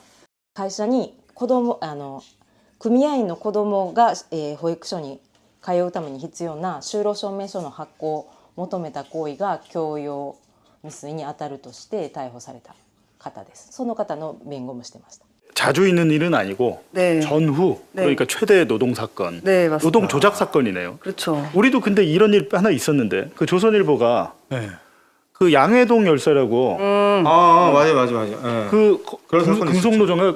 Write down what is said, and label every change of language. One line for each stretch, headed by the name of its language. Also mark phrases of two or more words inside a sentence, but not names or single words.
Japanese: 会社に組合員の子供が、保育所に通うために必要な就労証明書の発行を求めた行為が強要未遂に当たるとして逮捕された方です。その方の弁護もしてました。
Korean: 자주 있는 일은 아니고 네. 전후 네. 그러니까 최대 노동 사건, 네, 맞습니다. 노동 조작 사건이네요. 그렇죠. 우리도 근데 이런 일 하나 있었는데 그 조선일보가 그 양해동 열사라고 맞아. 예. 그 그런 사건이 금속노조가